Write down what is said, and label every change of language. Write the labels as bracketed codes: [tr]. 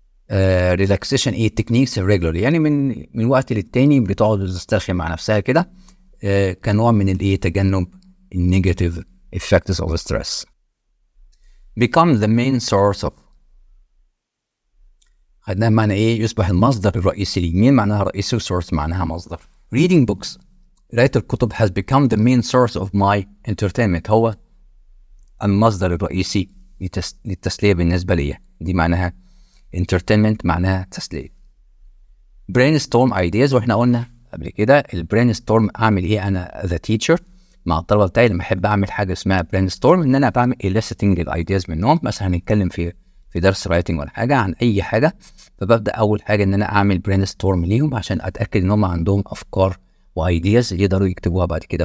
[en] relaxation techniques regularly [ar] يعني من وقت للتاني بتقعد تسترخي مع نفسها كده كنوع من تجنب [en] negative effects of stress. become the main source of [ar] خدناها معنى يصبح المصدر الرئيسي لي. مين معناها رئيسي؟ source معناها مصدر. [en] reading books [ar] قراءة الكتب [en] has become the main source of my entertainment [ar] هو المصدر الرئيسي للتسلية بالنسبة لي. دي معناها entertainment معناها تسلية. [en] brainstorm ideas [ar] واحنا قلنا قبل كده البرينستورم اعمل انا [en] as a teacher [ar] مع الطلبة بتاعي لما احب اعمل حاجة اسمها brainstorm ان انا بعمل eliciting للايدياز منهم. مثلا هنتكلم في درس رايتنج ولا حاجة عن اي حاجة، فببدأ اول حاجة ان انا اعمل brainstorm ليهم عشان اتأكد ان هم عندهم افكار وايدياز يقدروا يكتبوها بعد كده.